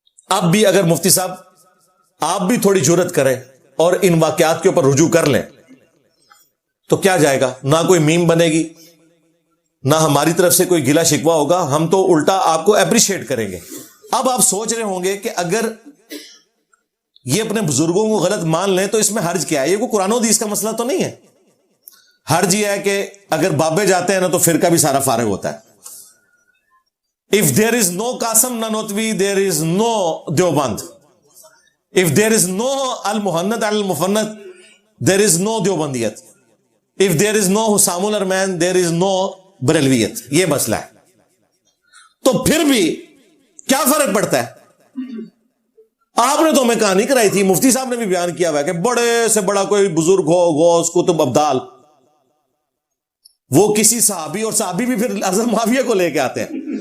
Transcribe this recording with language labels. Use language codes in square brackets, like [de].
[ur] اب بھی اگر مفتی صاحب آپ بھی تھوڑی جرات کریں اور ان واقعات کے اوپر رجوع کر لیں تو کیا جائے گا, نہ کوئی میم بنے گی, نہ ہماری طرف سے کوئی گلا شکوہ ہوگا, ہم تو الٹا آپ کو اپریشیٹ کریں گے. اب آپ سوچ رہے ہوں گے کہ اگر یہ اپنے بزرگوں کو غلط مان لیں تو اس میں حرج کیا ہے. یہ کوئی قرآن و حدیث کا مسئلہ تو نہیں ہے. حرج یہ ہے کہ اگر بابے جاتے ہیں نا تو فرقہ بھی سارا فارغ ہوتا ہے. [en] If there is no Qasim Nanotwi, there is no Deoband. If there is no Al-Muhannad Al-Mufannad, there is no Deobandiyat. If there is no Husamul Arman, there is no Barelviyat. [ur] یہ مسئلہ ہے. تو پھر بھی کیا فرق پڑتا ہے. آپ نے تو ہمیں کہانی کرائی تھی, مفتی صاحب نے بھی بیان کیا ہوا ہے کہ بڑے سے بڑا کوئی بزرگ ہو, غوث, قطب, ابدال, وہ کسی صحابی, اور صحابی بھی پھر حضرت معاویہ کو لے کے آتے ہیں.